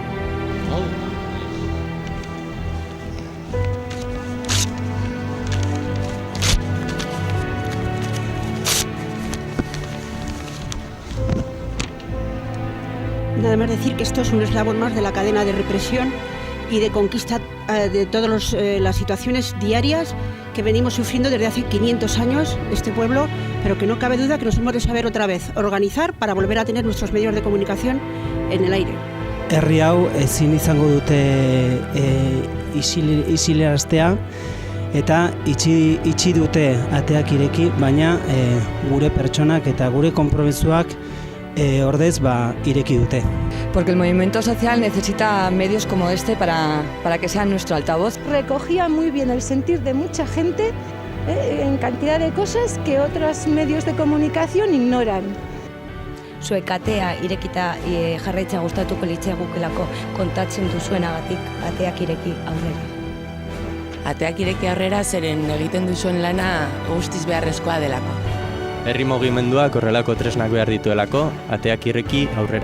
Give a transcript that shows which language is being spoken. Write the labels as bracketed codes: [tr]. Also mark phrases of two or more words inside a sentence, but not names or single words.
[es] Nada más decir que esto es un eslabón más de la cadena de represión y de conquista de todas las situaciones diarias que venimos sufriendo desde hace 500 años este pueblo, pero que no cabe duda que nos hemos de saber otra vez organizar para volver a tener nuestros medios de comunicación en el aire. [eu] Herri hau ezin izango dute isilaraztea eta itxi dute ateak ireki, baina gure pertsonak eta gure konpromisoak ordez ireki dute. [es] Porque el movimiento social necesita medios como este para que sean nuestro altavoz. Recogía muy bien el sentir de mucha gente en cantidad de cosas que otros medios de comunicación ignoran. [eu] Zuek atea irekita jarraitzea gustatuko litzaigukelako kontatzen duzuenagatik ateak ireki aurrera. Ateak ireki aurrera zeren egiten duzuen lana guztiz beharrezkoa delako. Herri mugimenduak horrelako tresnak behar dituelako, ateak ireki aurrera.